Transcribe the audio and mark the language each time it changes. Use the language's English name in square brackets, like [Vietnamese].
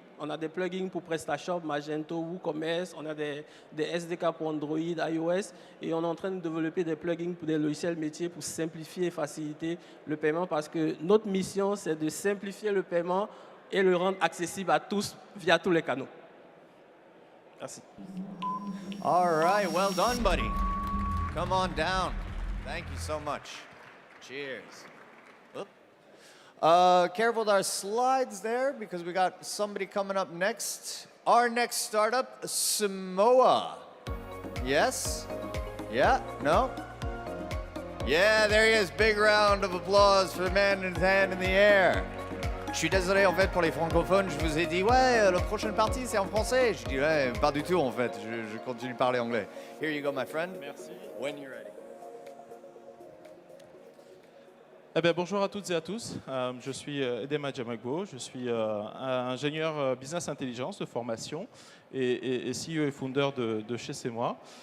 [French] On a des plugins pour PrestaShop, Magento, WooCommerce. On a des SDK pour Android, iOS. Et on est en train de développer des plugins pour des logiciels métiers pour simplifier et faciliter le paiement parce que notre mission, c'est de simplifier le paiement et le rendre accessible à tous via tous les canaux. Merci. [English] All right, well done, buddy. Come on down. Thank you so much. Cheers. Oop. Careful with our slides there because we got somebody coming up next. Our next startup, Samoa. Yes? Yeah? No? Yeah, there he is. Big round of applause for the man with his hand in the air. [French] Je suis désolé en fait pour les francophones, je vous ai dit ouais, la prochaine partie c'est en français. Je dis ouais, pas du tout en fait, je continue de parler anglais. [English] Here you go my friend. [French] Merci. [English] When you're ready. [French] Eh bien, bonjour à toutes et à tous, je suis Edema Djamagbo, je suis ingénieur business intelligence de formation et CEO et founder de chez C'est Moi.